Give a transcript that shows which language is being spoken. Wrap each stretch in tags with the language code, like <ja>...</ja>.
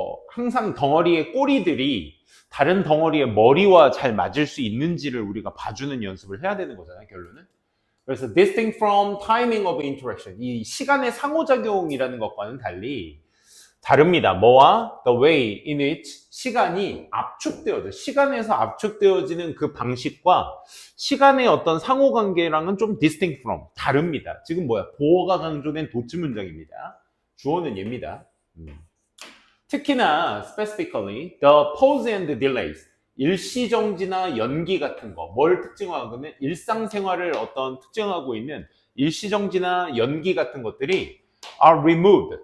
<ko>항상 덩어리의 꼬리들이 다른 덩어리의 머리와 잘 맞을 수 있는지를 우리가 봐주는 연습을 해야 되는 거잖아요, 결론은. 그래서</ko> <en>distinct from timing of interaction.</en> <ko>이 시간의 상호작용이라는 것과는 달리 다릅니다. 뭐와?</ko> <en>The way in which</en> <ko>시간이 압축되어져. 시간에서 압축되어지는 그 방식과 시간의 어떤 상호관계랑은 좀</ko> <en>distinct from.</en> <ko>다릅니다. 지금 뭐야? 보어가 강조된 도치 문장입니다. 주어는 얘입니다. 특히나</ko> <en>specifically the pause and delays.</en> <ko>일시정지나 연기 같은 거. 뭘 특징하고는 일상생활을 어떤 특징하고 있는 일시정지나 연기 같은 것들이</ko> <en>are removed.</en>